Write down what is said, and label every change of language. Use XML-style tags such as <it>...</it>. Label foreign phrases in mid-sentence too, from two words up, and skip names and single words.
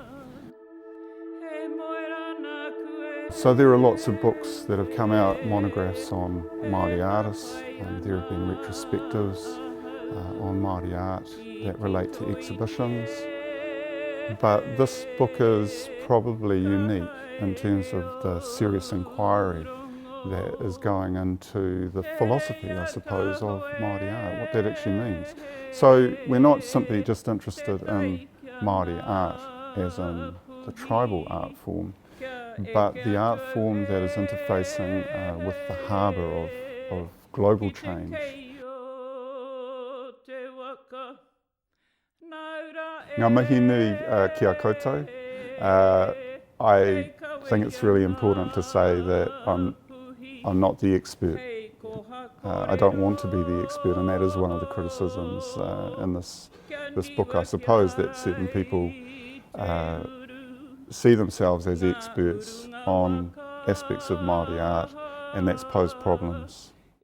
<en>So there are lots of books that have come out, monographs on Māori artists, there have been retrospectives on Māori art that relate to exhibitions, but this book is probably unique in terms of the serious inquiry that is going into the philosophy, I suppose, of Māori art, what that actually means. So we're not simply just interested in Māori art as in the tribal art form, but the art form that is interfacing with the harbour of global change.</en> <mi>Ngā mihi nui kia koutou.</mi> <en>I think it's really important to say that I'm not the expert. I don't want to be the expert, and that is one of the criticisms in this book, I suppose, that certain people see themselves as experts on aspects of Māori art, and that's posed problems.</en>